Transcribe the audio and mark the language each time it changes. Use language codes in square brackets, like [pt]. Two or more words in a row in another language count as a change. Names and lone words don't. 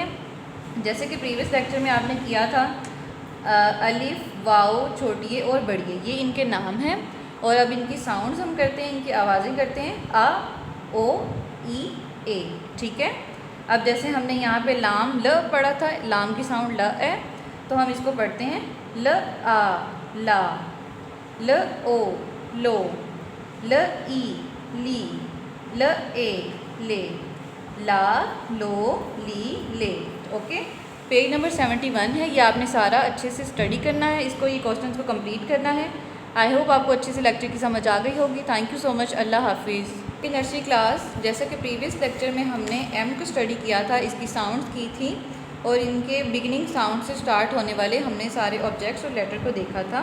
[ur] جیسے کہ [en] previous lecture [ur] میں آپ نے کیا تھا الف واؤ چھوٹیے اور بڑھیے، یہ ان کے نام ہیں. اور اب ان کی ساؤنڈز ہم کرتے ہیں، ان کی آوازیں کرتے ہیں. آ او ای اے، ٹھیک ہے. اب جیسے ہم نے یہاں پہ لام ل پڑھا تھا، لام کی ساؤنڈ ل ہے، تو ہم اس کو پڑھتے ہیں ل آ لا، ل او لو، ل ای لی، ل اے لے، لا لو لی لے. اوکے. [en] page number [ur] 71 ہے، یہ آپ نے سارا اچھے سے اسٹڈی کرنا ہے. اس کو یہ کوسچنس کو کمپلیٹ کرنا ہے. [en] I hope [ur] آپ کو اچھے سے لیکچر کی سمجھ آ گئی ہوگی. [en] thank you so much. [ur] اللہ حافظ. [en] nursery class, [ur] جیسا کہ پریویس لیکچر میں ہم نے ایم کو اسٹڈی کیا تھا، اس کی ساؤنڈس کی تھی اور ان کے [en] beginning sound [ur] سے سٹارٹ ہونے والے ہم نے سارے آبجیکٹس اور لیٹر کو دیکھا تھا.